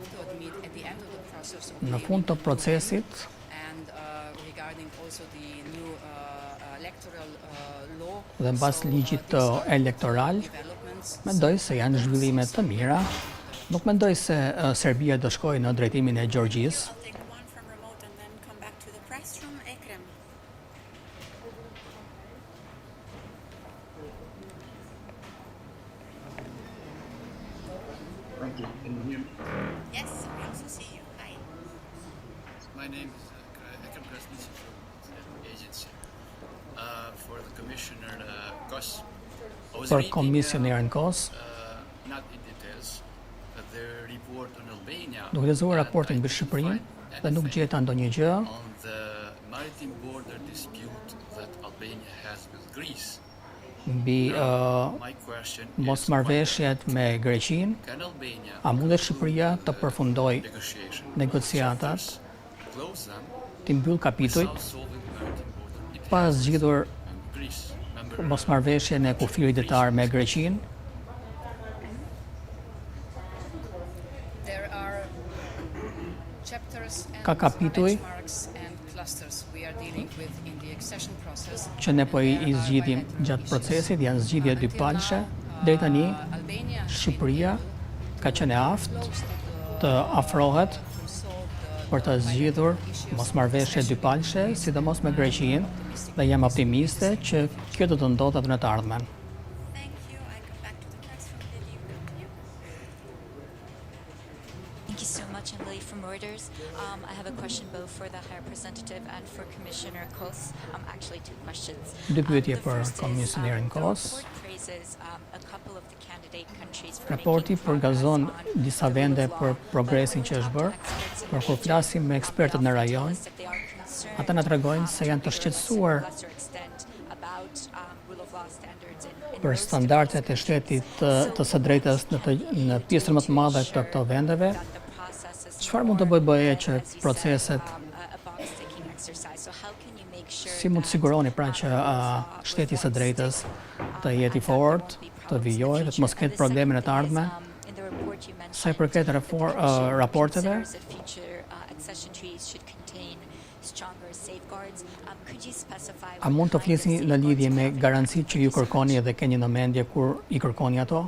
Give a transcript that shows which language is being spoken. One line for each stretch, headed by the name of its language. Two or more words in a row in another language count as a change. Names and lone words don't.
Albanian: Në fund të procesit, dhe mbas ligjit elektoral, mendoj se janë zhvillime të mira. Nuk mendoj se Serbia do shkojë në drejtimin e Gjeorgjisë.
English: Yes, we also see you. Hi. My name is from the agency. For the Commissioner Kos.
Albanian: Për komisionerin Kos, duke lexuar raportin mbi Shqipërinë dhe nuk gjeta ndonjë gjë mbi mosmarrveshjet me Greqinë. A mundet Shqipëria të përfundojë negociatat, të mbyll kapitujt pa zgjidhur
English: Greece, member
Albanian: mosmarrveshjen e kufirit detar me Greqinë.
English: There are chapters
Albanian: Ka
English: and
Albanian: kapituj
English: benchmarks and clusters we are dealing with in the accession process.
Albanian: që ne po i zgjidhim gjatë procesit, janë zgjidhje dypalëshe. Deri tani Albania Shqipëria ka qenë e aftë të afrohet për të zgjidhur mosmarrveshje dypalëshe, sidomos me Greqinë, dhe jam optimiste që kjo do të ndodhet në të ardhmen.
English: Thank you. I go back to the text from Lily. Thank you so much. I'm Lily from Reuters. I have a question both for the High Representative and for Commissioner Kos. Actually, two questions.
Albanian: Dy pyetje
English: The
Albanian: për
English: first is,
Albanian: komisionerin
English: the
Albanian: Kos.
English: report praises a couple of the candidate countries for
Albanian: Raporti
English: making progress
Albanian: përgazon
English: on
Albanian: disa
English: the
Albanian: vende
English: rule of
Albanian: për
English: law,
Albanian: progresin
English: but
Albanian: që është
English: when we
Albanian: bërë,
English: talk to experts in
Albanian: por kur
English: Greece,
Albanian: flasim me ekspertët në
English: they often
Albanian: rajon,
English: tell us that they are concerned,
Albanian: ata na tregojnë se janë të
English: to a
Albanian: shqetësuar
English: lesser extent about rule of law standards in
Albanian: për
English: most
Albanian: standardet e shtetit të së drejtës në pjesën më të madhe të këto vendeve.
English: that the process is
Albanian: Çfarë mund të bëjë që
English: as you said,
Albanian: proceset
English: a box-ticking exercise. So how can you make sure
Albanian: si mund të siguroni pra që shteti së drejtës të jetë i fortë, të vijojë, të mos ketë probleme në të ardhmen? Sa i përket raporteve, a mund të flisni në lidhje me garancitë që ju kërkoni dhe keni në mendje kur i kërkoni ato?